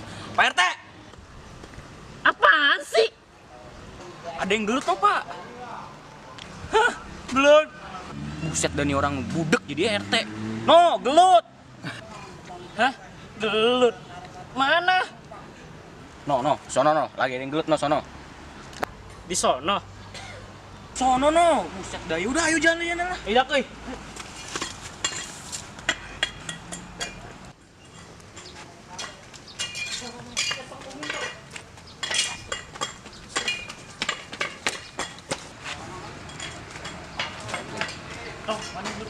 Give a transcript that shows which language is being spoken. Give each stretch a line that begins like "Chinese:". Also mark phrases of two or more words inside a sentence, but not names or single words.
Indonesian: Pak RT. Apaan sih? Ada yang gelut kok, Pak. Hah, gelut. Buset, Dani orang budek jadi RT. No, gelut. Hah? Gelut. Mana? No, sono no. Lagi ada yang gelut no, sono. Di sono. Sono no. Buset, dah. Udah, ayo jalan lah. Iya, kuy. Oh, mana gelut?